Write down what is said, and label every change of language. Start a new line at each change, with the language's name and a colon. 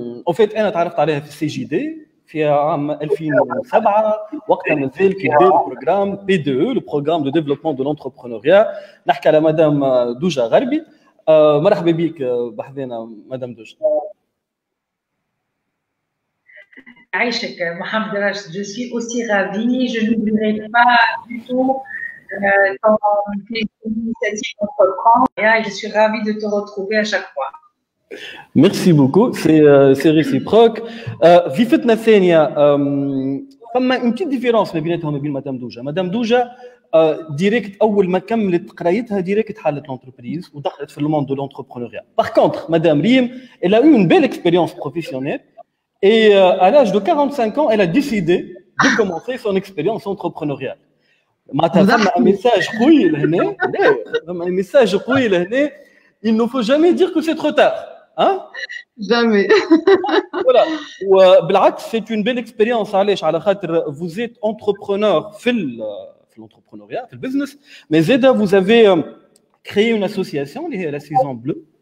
French: En fait
Arabic: انا تعرفت عليها في السي جي دي في عام 2007 وقتها مازال كي بدا البروغرام بي دي او،
French: لو بروغرام دو ديفلوبمون دو لونتربرونوريا.
Arabic: نحكي على مدام دوجا غربي. مرحبا بك بحذنا مدام دوجا.
French: Aïchek Mohamed Rachid, je suis aussi ravie. Je n'oublierai pas du tout ton initiative Entreprendre et je suis ravie de te retrouver à chaque fois. Merci beaucoup, c'est réciproque.
Arabic: في فتنة ثانية فما
French: une petite différence
Arabic: ما بيناتهم وبين مدام دوجا. مدام دوجا ديريكت أول ما كملت قرايتها ديريكت حالت l'entreprise ودخلت في
French: le monde de l'entrepreneuriat. Par contre, madame Riem, elle a eu une belle expérience professionnelle et à l'âge de 45 ans, elle a décidé de commencer son expérience entrepreneuriale.
Arabic: معناتها فما un message قوي لهنا، فما un message قوي لهنا.
French: Il ne faut jamais dire que c'est trop tard. Hein? Jamais. Voilà.
Arabic: بالعكس
French: c'est une belle expérience.
Arabic: علاش؟ على خاطر
French: vous êtes entrepreneur في l'entrepreneuriat, في البزنس، mais زاده vous avez créé une association اللي هي la Saison Bleue.